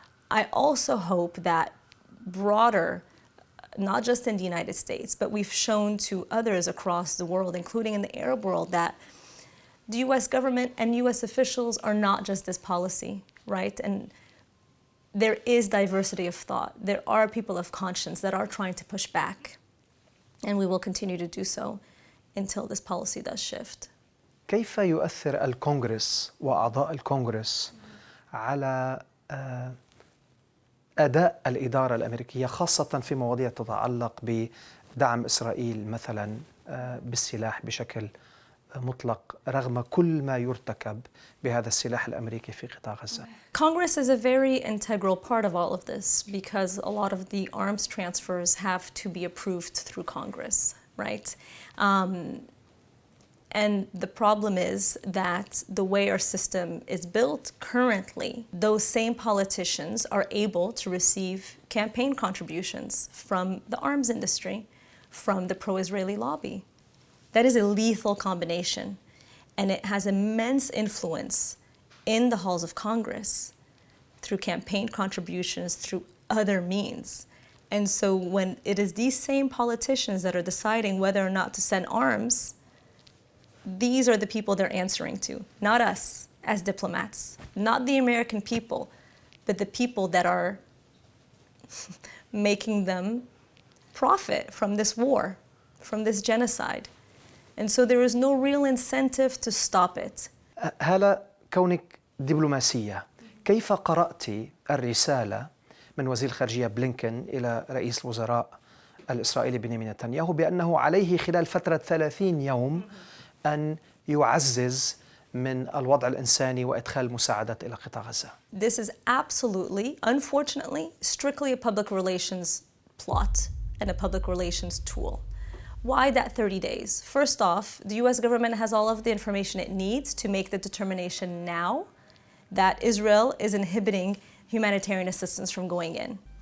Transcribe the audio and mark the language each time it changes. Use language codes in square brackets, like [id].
[en] I also hope that broader, not just in the United States, but we've shown to others across the world, including in the Arab world, that the US government and US officials are not just this policy, right? And there is diversity of thought. There are people of conscience that are trying to push back. And we will continue to do so until this policy does shift. [ar] كيف يؤثر الكونغرس وأعضاء الكونغرس على أداء الإدارة الأمريكية، خاصة في مواضيع تتعلق بدعم إسرائيل مثلا بالسلاح بشكل مطلق رغم كل ما يرتكب بهذا السلاح الأمريكي في قطاع غزة؟ [en] Congress is a very integral part of all of this because a lot of the arms transfers have to be approved through Congress, right? And the problem is that the way our system is built currently, those same politicians are able to receive campaign contributions from the arms industry, from the pro-Israeli lobby. That is a lethal combination, and it has immense influence in the halls of Congress through campaign contributions, through other means. And so when it is these same politicians that are deciding whether or not to send arms, these are the people they're answering to, not us as diplomats, not the American people, but the people that are making them profit from this war, from this genocide. And so there is no real incentive to stop it. [ar] هالة، كونك دبلوماسية، كيف قرأت الرسالة من وزير الخارجية بلينكن إلى رئيس الوزراء الإسرائيلي بنيامين نتنياهو بأنه عليه خلال فترة 30 يوم أن يعزز من الوضع الإنساني وإدخال المساعدات إلى قطاع غزة؟ [en] This is absolutely, unfortunately, strictly a public relations plot and a public relations tool. Why that 30 days? First off, the US government has all of the information it needs to make the determination now that Israel is inhibiting humanitarian assistance from going in.